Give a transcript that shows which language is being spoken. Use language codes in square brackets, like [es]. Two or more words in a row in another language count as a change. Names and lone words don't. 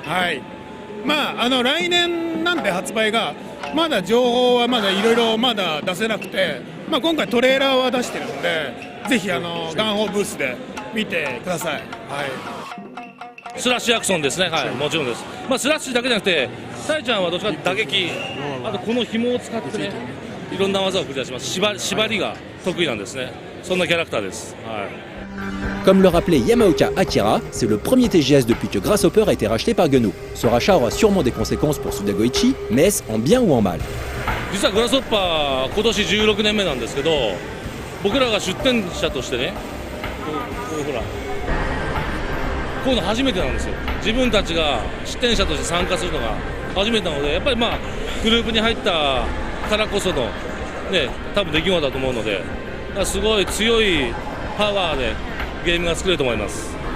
[ja] 来年なんで発売がまだ情報はまだいろいろまだ出せなくて、今回トレーラーは出してるんで、ぜひガンホーブースで見てください。スラッシュアクションですね。もちろんです。スラッシュだけじゃなくて、タイちゃんはどっちかというと打撃、あとこの紐を使ってね、いろんな技を繰り出します。縛りが得意なんですね。そんなキャラクターです。 [fr] Comme le rappelait Yamaoka Akira, c'est le premier TGS depuis que Grasshopper a été racheté par Gun-O. Ce rachat aura sûrement des conséquences pour Suda Goichi, mais est-ce en bien ou en mal? [ja] 実はグラスホッパー今年16年目なんですけど、僕らが出展者としてね、こういうの初めてなんですよ。自分たちが出展者として参加するのが初めてなので、やっぱりグループに入ったからこそのね、多分出来事だと思うので、すごい強いパワーでゲームが作れると思います。